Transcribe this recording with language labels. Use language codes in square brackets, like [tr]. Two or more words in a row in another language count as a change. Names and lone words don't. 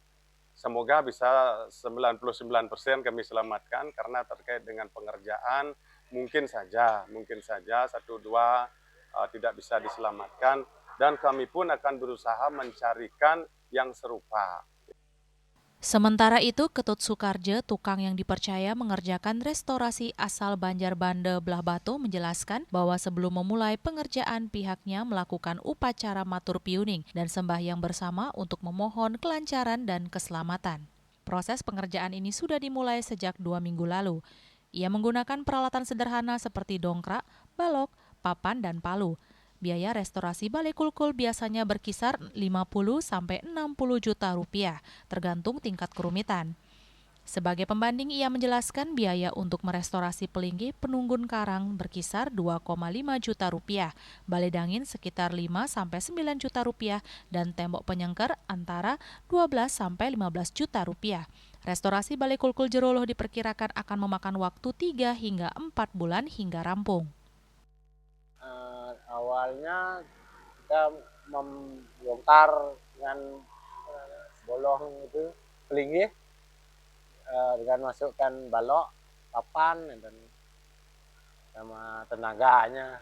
[id] Semoga bisa 99% kami selamatkan karena terkait dengan pengerjaan mungkin saja 1-2 tidak bisa diselamatkan, dan kami pun akan berusaha mencarikan yang serupa. Sementara itu, Ketut Soekarjo, tukang yang dipercaya mengerjakan restorasi asal Banjar Bande Belah Batu, menjelaskan bahwa sebelum memulai pengerjaan pihaknya melakukan upacara matur piuning dan sembahyang bersama untuk memohon kelancaran dan keselamatan. Proses pengerjaan ini sudah dimulai sejak 2 minggu lalu. Ia menggunakan peralatan sederhana seperti dongkrak, balok, papan, dan palu. Biaya restorasi Balai Kulkul biasanya berkisar 50-60 juta rupiah, tergantung tingkat kerumitan. Sebagai pembanding, ia menjelaskan biaya untuk merestorasi Pelinggih Penunggun Karang berkisar 2,5 juta rupiah, balai dangin sekitar 5-9 juta rupiah, dan tembok penyengker antara 12-15 juta rupiah. Restorasi Balai Kulkul Jeroloh diperkirakan akan memakan waktu 3 hingga 4 bulan hingga rampung. Awalnya kita membongkar dengan bolong itu pelinggih dengan masukkan balok, papan, dan sama tenaganya.